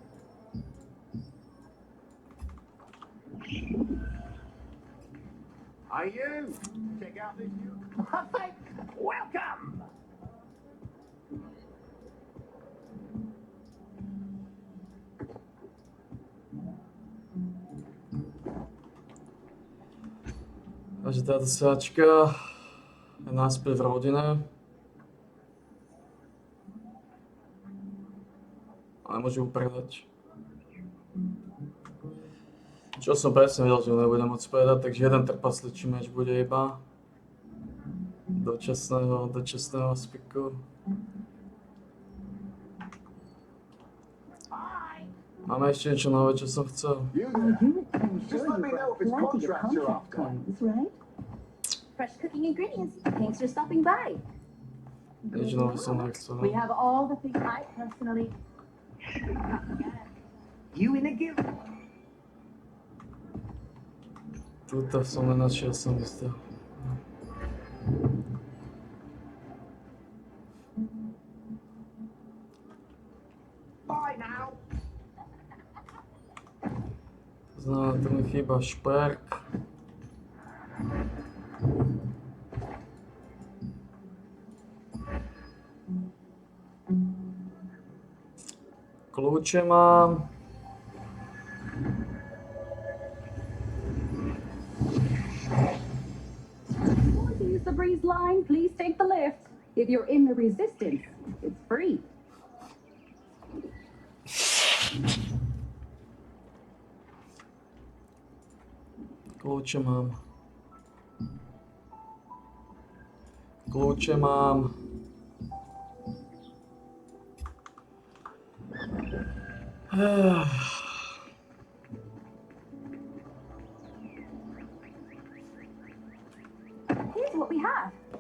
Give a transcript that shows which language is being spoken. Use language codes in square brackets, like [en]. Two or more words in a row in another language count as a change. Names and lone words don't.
[en] Are you? Check out this new. Welcome. [sk] Takže táto sáčka je naspäť v rodine. Ale môžu ju predať. Čo som presne vedel, že ho nebudem môcť predať, takže jeden trpasličí meč bude iba dočasného spiku. Máme ešte niečo nové, čo som chcel. [en] Just let me know if it's contracts you're after. Right? Fresh cooking ingredients. Thanks for stopping by. [sk] Niečo nové som nechcel. [en] We have all the things I personally. You in a guild? [sk] Tuto som nenašiel, som isté. [en] Bye now. [sk] Znamená, tu mi chýba šperk. Kľúče mám. [en] Want to use the breeze line? Please take the lift. If you're in the resistance, it's free. [sk] Kľúče mám. Kľúče mám. [en] Here's what we have.